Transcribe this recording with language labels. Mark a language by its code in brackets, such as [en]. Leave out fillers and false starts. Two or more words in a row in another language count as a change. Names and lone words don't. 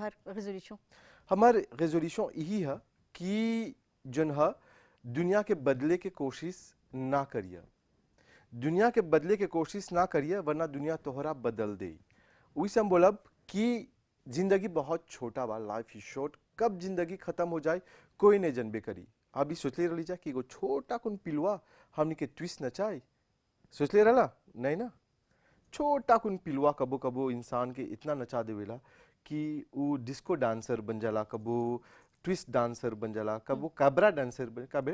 [bho] तोहर रेजोल्यूशन हमार रेजोल्यूशन यही है कि जन है दुनिया के बदले के कोशिश ना करिए दुनिया के बदले के कोशिश ना करिए वरना दुनिया तोहरा बदल दे वही से हम बोलब कि जिंदगी बहुत छोटा बा [en] life is short [bho] कब जिंदगी खत्म हो जाए कोई नहीं जनबे करी अभी सोच ले रही जा कि एगो छोटा कुन पिलवा हमनी के ट्विस्ट न चाहे सोच ले रहा नहीं ना छोटा कुन पिलवा कबो कबो इंसान के इतना नचा देवेला कि वो [en] disco dancer [bho] बन जाला कबो [en] twist dancer [bho] बन जाला कबो [en] cabaret dancer [bho] बन काबे